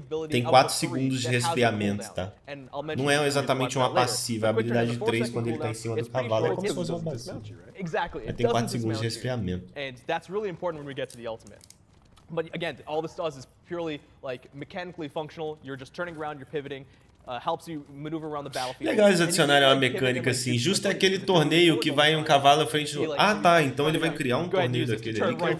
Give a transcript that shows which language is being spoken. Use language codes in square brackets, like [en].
[pt] Tem 4 segundos de resfriamento, tá? Não é exatamente uma passiva. A habilidade 3, quando ele tá em cima do cavalo, é como se fosse uma passiva. Mas tem 4 segundos de resfriamento. [en] And that's really important when we get to the ultimate. But again, all this does is purely like mechanically functional. You're just turning around, you're pivoting. Helps you maneuver around the battlefield. [pt] Legal eles adicionarem uma mecânica assim. Justo é aquele torneio que vai um cavalo à frente do... Ah, tá. Então ele vai criar um torneio daquele ali.